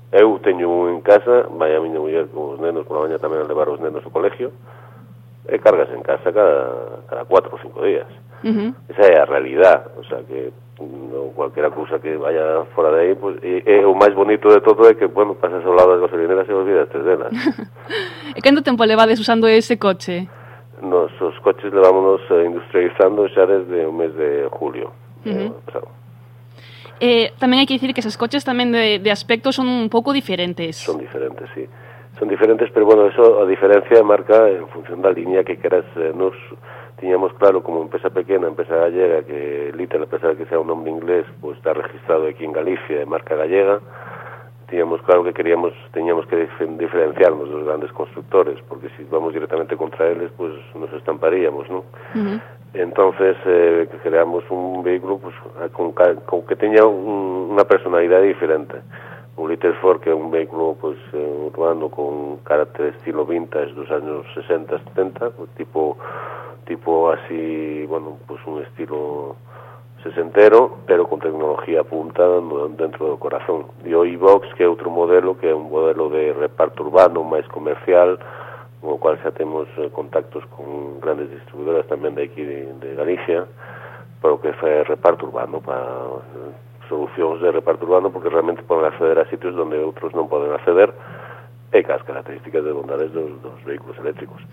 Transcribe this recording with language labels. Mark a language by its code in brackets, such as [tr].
[gl] Eu teño un en casa, vai a miña muller con os nenos por a maña tamén a levar os nenos ao colegio, e cargas en casa cada 4 ou 5 días. Esa é a realidad, [es] o sea que cualquiera [gl] cousa que vaya fora de aí, pues, e o máis bonito de todo é que, bueno, pasas ao lado das gasolineras e olvidas tres delas. E canto tempo levades usando ese coche? Nosos coches levámonos industrializando xa desde o mes de julio. Tamén hai que dicir que esos coches tamén de aspecto son un pouco diferentes. Son diferentes, sí. Son diferentes, pero bueno, eso a diferencia marca en función da línea que queras nos... [es] tiñamos claro, como empresa pequena, empresa gallega, que Little, a pesar de que sea un nombre inglés, pues está registrado aquí en Galicia, de marca gallega, teníamos claro que queríamos, teníamos que diferenciarnos de los grandes constructores, porque si vamos directamente contra ellos, pues nos estamparíamos, ¿no? Uh-huh. Entonces creamos un vehículo pues con que tenía una personalidad diferente. Un Little Ford, que es un vehículo pues urbano con carácter estilo vintage de los años 60-70, pues, tipo así, bueno, pues un estilo sesentero, pero con tecnología punta dentro del corazón. [gl] Y o iVox, que é outro modelo, que é un modelo de reparto urbano, máis comercial, con o cual xa temos contactos con grandes distribuidoras tamén de aquí de Galicia, pero que é reparto urbano, para solucións de reparto urbano, porque realmente poden acceder a sitios onde outros non poden acceder, e cas características de bondades dos vehículos eléctricos.